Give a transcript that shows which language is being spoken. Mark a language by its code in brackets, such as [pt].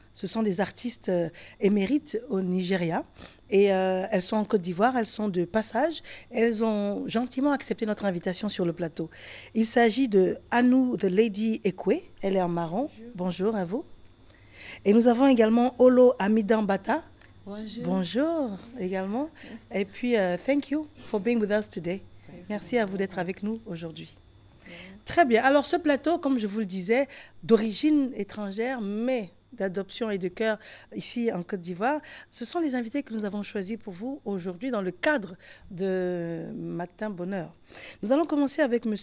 [fr] Ce sont des artistes émérites au Nigeria. Et elles sont en Côte d'Ivoire, elles sont de passage. Elles ont gentiment accepté notre invitation sur le plateau. Il s'agit de Anou the Lady Ekwe. Elle est en marron. Bonjour à vous. Et nous avons également Olo Amidambata. Bonjour. Bonjour également. Et puis, [en] thank you for being with us today. [fr] Merci à vous d'être avec nous aujourd'hui. Très bien. Alors, ce plateau, comme je vous le disais, d'origine étrangère, mais d'adoption et de cœur ici en Côte d'Ivoire, ce sont les invités que nous avons choisis pour vous aujourd'hui dans le cadre de Matin Bonheur. Nous allons commencer avec M.